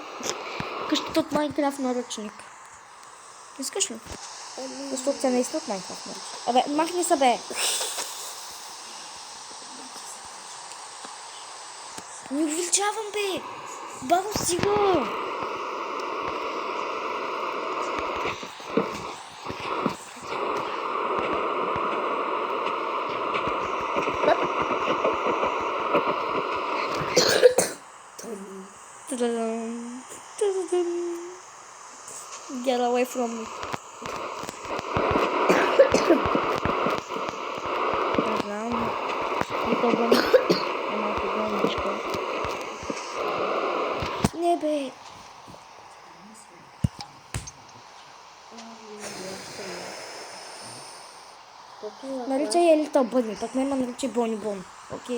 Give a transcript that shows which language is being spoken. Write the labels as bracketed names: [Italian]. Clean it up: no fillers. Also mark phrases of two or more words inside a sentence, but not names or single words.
[Bulgarian] Къщата от Майнкрафт наръчник. Искаш ли? Защото тя наистина от Майнкрафт наръчник. Абе, махни се, бе! Не увеличавам, бе! Бабо, стига! Ta-da-dum. Ta-da-dum. [English] Get away from me. [Bulgarian] Не знам. Little Bunny е малко гълничко. Не, бе. Наричай я Little Bunny, пък няма наричай Бони Бон. Окей.